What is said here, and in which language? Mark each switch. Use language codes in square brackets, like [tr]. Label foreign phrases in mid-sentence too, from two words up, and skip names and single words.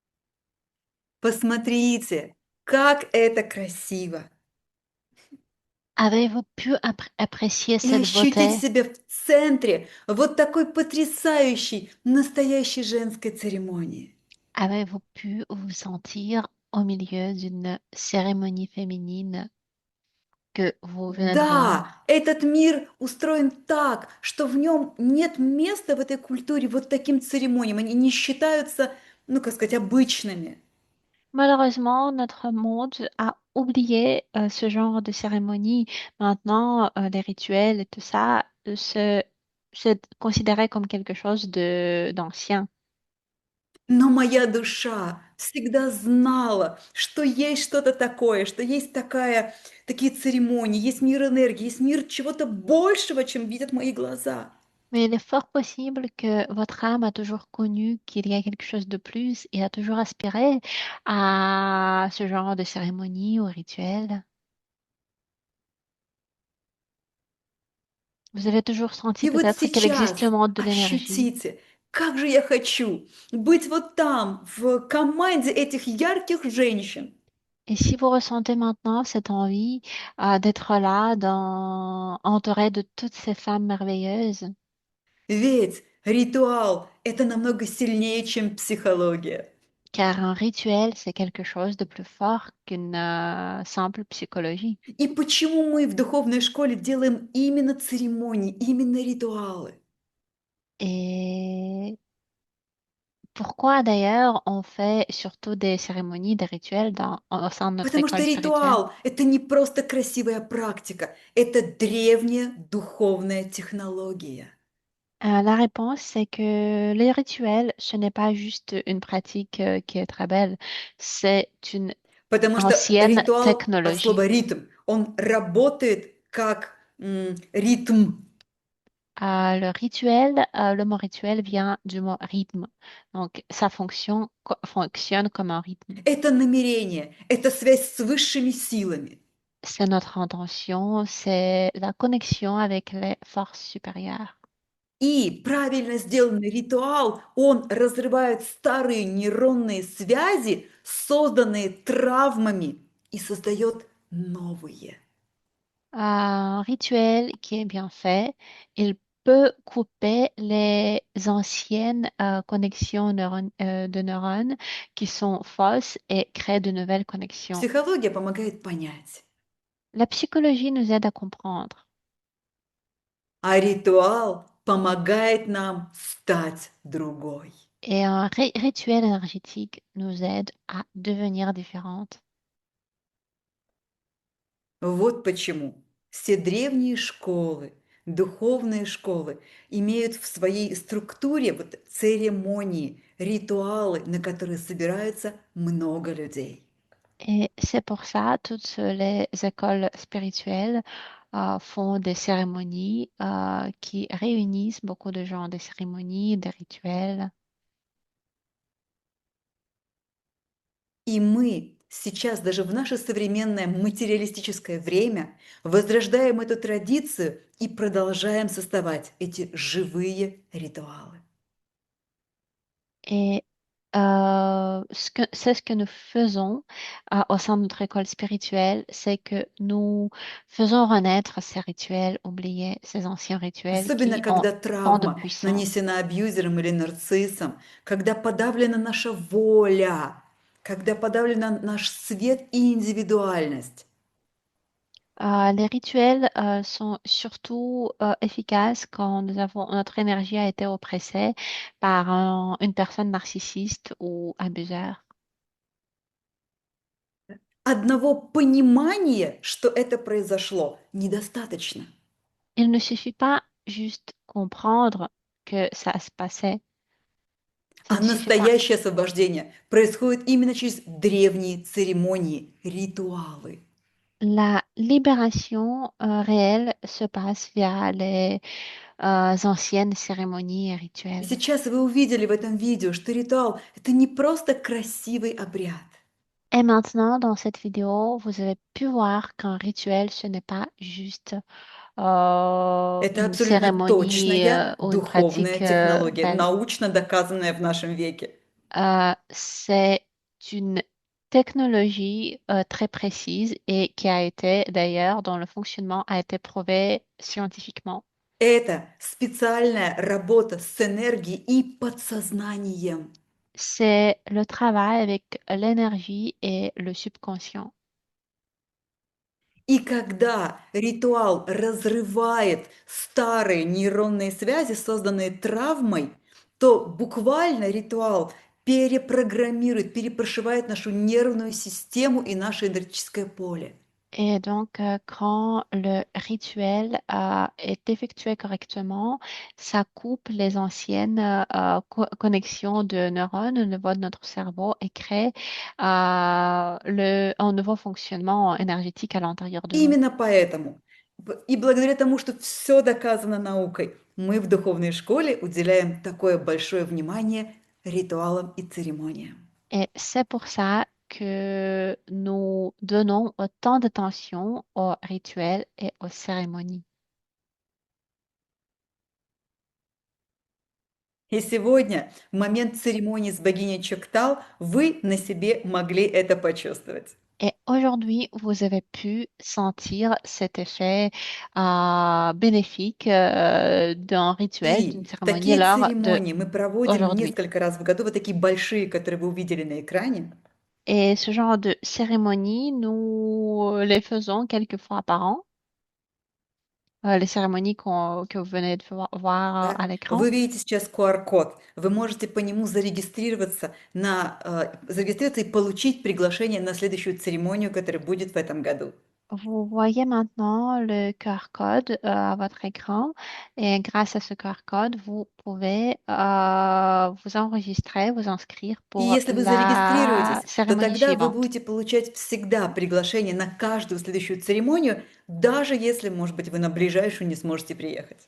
[ru] Посмотрите, как это красиво! [fr] Avez-vous pu apprécier [ru] и [fr] cette [ru] ощутить [fr] beauté? [ru] себя в центре вот такой потрясающей, настоящей женской церемонии. [fr] Avez-vous pu vous sentir au milieu d'une cérémonie féminine que vous venez de voir? [ru] Да, этот мир устроен так, что в нем нет места в этой культуре вот таким церемониям. Они не считаются, ну, как сказать, обычными. [fr] Malheureusement, notre monde a oublié ce genre de cérémonie. Maintenant, les rituels et tout ça c'est considéré comme quelque chose de d'ancien. [ru] Но моя душа всегда знала, что есть что-то такое, что есть такие церемонии, есть мир энергии, есть мир чего-то большего, чем видят мои глаза. [fr] Mais il est fort possible que votre âme a toujours connu qu'il y a quelque chose de plus et a toujours aspiré à ce genre de cérémonie ou rituel. Vous avez toujours senti [ru] И вот [fr] peut-être qu'il existe [ru] сейчас [fr] le monde de l'énergie. [ru] ощутите, как же я хочу быть вот там, в команде этих ярких женщин. [fr] Et si vous ressentez maintenant cette envie d'être là, entouré de toutes ces femmes merveilleuses, [ru] Ведь ритуал– это намного сильнее, чем психология. [fr] car un rituel, c'est quelque chose de plus fort qu'une simple psychologie. [ru] И почему мы в духовной школе делаем именно церемонии, именно ритуалы? [fr] Et pourquoi d'ailleurs on fait surtout des cérémonies, des rituels au sein de notre [ru] Потому что [fr] école spirituelle? [ru] ритуал– это не просто красивая практика, это древняя духовная технология. [fr] La réponse, c'est que les rituels, ce n'est pas juste une pratique qui est très belle, c'est une [ru] Потому что [fr] ancienne [ru] ритуал от [fr] technologie. [ru] слова ритм, он работает как ритм. [fr] Le mot rituel vient du mot rythme. Donc, ça fonctionne comme un rythme. [ru] Это намерение, это связь с высшими силами. [fr] C'est notre intention, c'est la connexion avec les forces supérieures. [ru] И правильно сделанный ритуал, он разрывает старые нейронные связи, созданные травмами, и создает новые. [fr] Un rituel qui est bien fait, il peut couper les anciennes connexions de neurones qui sont fausses et créer de nouvelles connexions. [ru] Психология помогает понять, [fr] La psychologie nous aide à comprendre. [ru] а ритуал помогает нам стать другой. [fr] Et un rituel énergétique nous aide à devenir différentes. [ru] Вот почему все древние школы, духовные школы имеют в своей структуре вот церемонии, ритуалы, на которые собирается много людей. [fr] Et c'est pour ça, toutes les écoles spirituelles font des cérémonies qui réunissent beaucoup de gens, des cérémonies, des rituels. [ru] И мы сейчас, даже в наше современное материалистическое время, возрождаем эту традицию и продолжаем создавать эти живые ритуалы. [fr] Et c'est ce que nous faisons au sein de notre école spirituelle, c'est que nous faisons renaître ces rituels oubliés, ces anciens rituels [ru] Особенно, [fr] qui ont [ru] когда [fr] tant de [ru] травма [fr] puissance. [ru] нанесена абьюзером или нарциссом, когда подавлена наша воля, когда подавлен наш свет и индивидуальность. [fr] Les rituels sont surtout efficaces quand notre énergie a été oppressée par une personne narcissiste ou abuseur. [ru] Одного понимания, что это произошло, недостаточно. [fr] Il ne suffit pas juste comprendre que ça se passait. Ça [ru] А [fr] ne suffit pas. [ru] настоящее освобождение происходит именно через древние церемонии, ритуалы. [fr] La libération réelle se passe via les anciennes cérémonies et [ru] И [fr] rituels. [ru] сейчас вы увидели в этом видео, что ритуал– это не просто красивый обряд. [fr] Et maintenant, dans cette vidéo, vous avez pu voir qu'un rituel, ce n'est pas juste [ru] Это [fr] une [ru] абсолютно [fr] cérémonie [ru] точная [fr] ou une [ru] духовная [fr] pratique [ru] технология, [fr] belle. [ru] научно доказанная в нашем веке. [fr] C'est une technologie très précise et qui a été d'ailleurs, dont le fonctionnement a été prouvé scientifiquement. [ru] Это специальная работа с энергией и подсознанием. [fr] C'est le travail avec l'énergie et le subconscient. [ru] И когда ритуал разрывает старые нейронные связи, созданные травмой, то буквально ритуал перепрограммирует, перепрошивает нашу нервную систему и наше энергетическое поле. [fr] Et donc, quand le rituel est effectué correctement, ça coupe les anciennes connexions de neurones au niveau de notre cerveau et crée un nouveau fonctionnement énergétique à l'intérieur de nous. [ru] Именно поэтому и благодаря тому, что все доказано наукой, мы в духовной школе уделяем такое большое внимание ритуалам и церемониям. [fr] Et c'est pour ça que nous donnons autant d'attention aux rituels et aux cérémonies. [ru] И сегодня, в момент церемонии с богиней Чоктал, вы на себе могли это почувствовать. [fr] Et aujourd'hui, vous avez pu sentir cet effet bénéfique d'un rituel, d'une [ru] И [fr] cérémonie [ru] такие [fr] lors de [ru] церемонии мы проводим [fr] aujourd'hui. [ru] несколько раз в году, вот такие большие, которые вы увидели на экране. [fr] Et ce genre de cérémonie, nous les faisons quelques fois par an. Les cérémonies que vous venez de voir à [ru] Да. [fr] l'écran. [ru] Вы видите сейчас QR-код. Вы можете по нему зарегистрироваться и получить приглашение на следующую церемонию, которая будет в этом году. [fr] Vous voyez maintenant le QR code à votre écran et grâce à ce QR code, vous pouvez vous enregistrer, vous inscrire [ru] И [fr] pour [ru] если вы [fr] la [ru] зарегистрируетесь, то [fr] cérémonie [ru] тогда вы [fr] suivante. [ru] будете получать всегда приглашение на каждую следующую церемонию, даже если, может быть, вы на ближайшую не сможете приехать.